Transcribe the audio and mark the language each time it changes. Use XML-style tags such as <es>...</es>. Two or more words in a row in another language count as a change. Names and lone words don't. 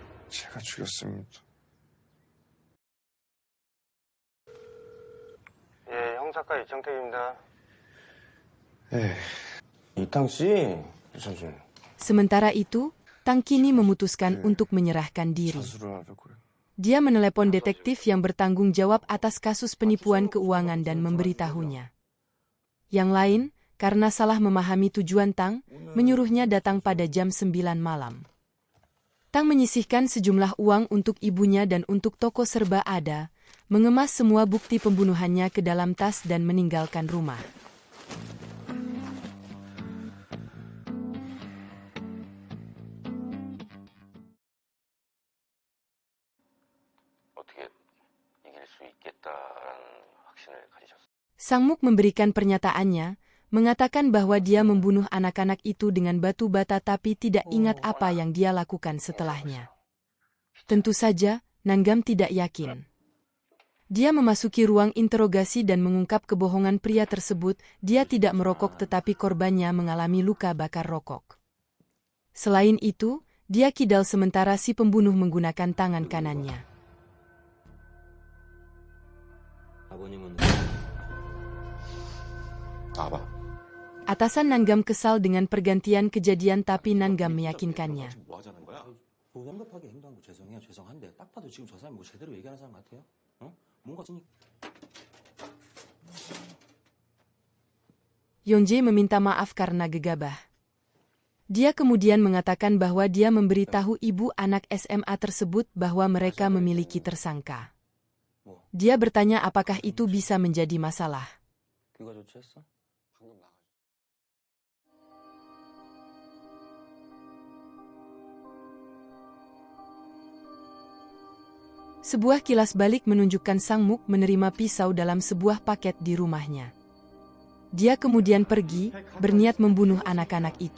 <ko>제가 죽였습니다. 예, 형사과 이청택입니다. 이탕 씨, 잠시만요.</ko> <id>Sementara itu, Tang kini memutuskan untuk menyerahkan diri.</id> <ko>자수를 하려고요.</ko> <id>Dia menelepon detektif yang bertanggung jawab atas kasus penipuan keuangan dan memberitahunya. Yang lain, karena salah memahami tujuan Tang, menyuruhnya datang pada jam 9 malam. Tang menyisihkan sejumlah uang untuk ibunya dan untuk toko serba ada, mengemas semua bukti pembunuhannya ke dalam tas dan meninggalkan rumah.</id> <ko>어떻게 이길 수 있겠다라는 확신을 가지셨어요?</ko> <id>Sang Muk memberikan pernyataannya, mengatakan bahwa dia membunuh anak-anak itu dengan batu bata tapi tidak ingat apa yang dia lakukan setelahnya. Tentu saja, Nanggam tidak yakin. Dia memasuki ruang interogasi dan mengungkap kebohongan pria tersebut. Dia tidak merokok tetapi korbannya mengalami luka bakar rokok. Selain itu, dia kidal sementara si pembunuh menggunakan tangan kanannya.</id> <ko>나봐.</ko> <id>Atasan Nanggam kesal dengan pergantian kejadian tapi Nanggam meyakinkannya.</id> <ko>뭐 하자는 거야? 무감각하게 행동한 거 죄송해요. 죄송한데 딱 봐도 지금 저 사람이 뭐 제대로 얘기하는 사람 같아요? 어? 뭔가 지니</ko> <id>Yonje meminta maaf karena gegabah. Dia kemudian mengatakan bahwa dia memberitahu ibu anak SMA tersebut bahwa mereka memiliki tersangka. Dia bertanya apakah itu bisa menjadi masalah.</id> <ko>귀가 조치했어?</ko> <id>Sebuah kilas balik menunjukkan Sang Muk menerima pisau dalam sebuah paket di rumahnya. Dia kemudian pergi, berniat membunuh anak-anak itu.</id>